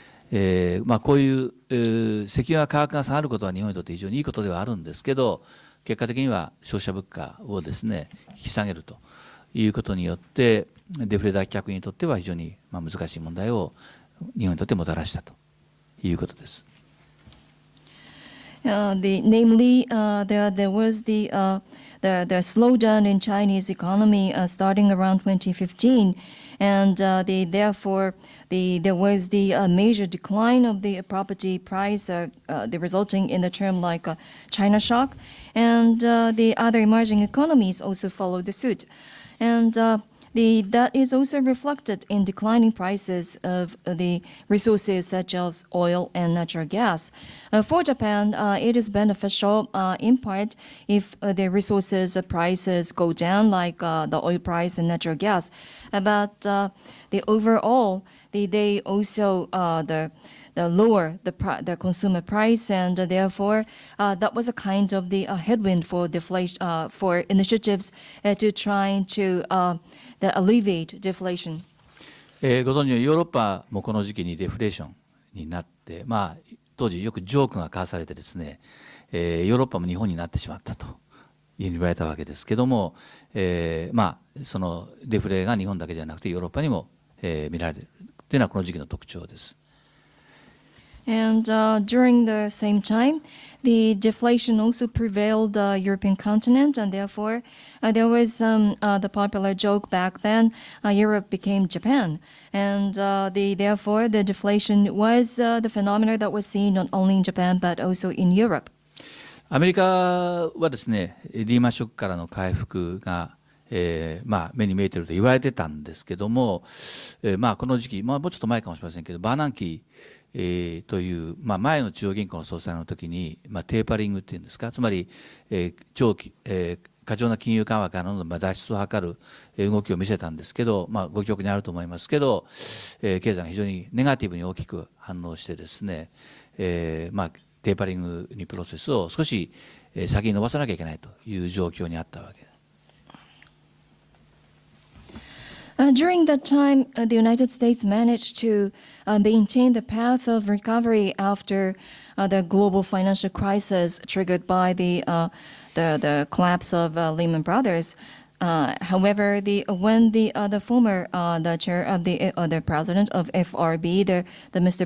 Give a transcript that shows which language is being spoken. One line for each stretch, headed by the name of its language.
Japanese: こういう石油の価格が下がることは日本にとって非常にいいことではあるんですけど、結果的には消費者物価をですね引き下げるということによってデフレ脱却にとっては非常に難しい問題を日本にとってもたらしたということです。
English: Namely, there was the slowdown in Chinese economy starting around 2015, and therefore there was the major decline of the property price, resulting in the term like China shock, and the other emerging economies also followed the suit, and that is also reflected in declining prices of the resources such as oil and natural gas. For Japan, it is beneficial in part if the resources prices go down, like the oil price and natural gas. But the overall, they also lower the consumer price, and therefore that was a kind of the headwind for deflation, for initiatives to trying to alleviate deflation.
Japanese: ご存知のヨーロッパもこの時期にデフレーションになって、当時よくジョークが交わされてですね、ヨーロッパも日本になってしまったというふうに言われたわけですけども、そのデフレが日本だけではなくてヨーロッパにも、見られるというのはこの時期の特徴です。
English: And during the same time, the deflation also prevailed the European continent, and therefore there was the popular joke back then, Europe became Japan. And therefore the deflation was the phenomena that was seen not only in Japan but also in Europe.
Japanese: アメリカはですね、リーマンショックからの回復が目に見えていると言われてたんですけども、この時期、もうちょっと前かもしれませんけど、バーナンキという、前の中央銀行の総裁の時に、テーパリングっていうんですか、つまり、長期、過剰な金融緩和からの脱出を図る動きを見せたんですけど、ご記憶にあると思いますけど、経済が非常にネガティブに大きく反応してですね、テーパリングにプロセスを少し先に伸ばさなきゃいけないという状況にあったわけです。
English: During that time, the United States managed to maintain the path of recovery after the global financial crisis triggered by the collapse of Lehman Brothers. However, when the former the chair of the president of FRB, the Mr.